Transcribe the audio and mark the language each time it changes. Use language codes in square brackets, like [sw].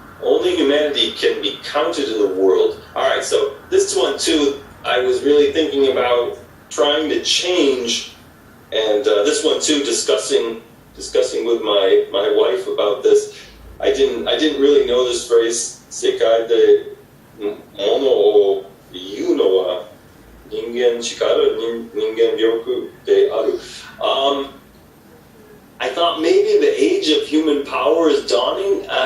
[en] Only humanity can be counted in the world. All right, so this one too, I was really thinking about trying to change, and this one too, discussing with my wife about this. I didn't really know this phrase. [ja] 世界で物を言うのは人間力、人間力である。 [en] I thought maybe the age of human power is dawning.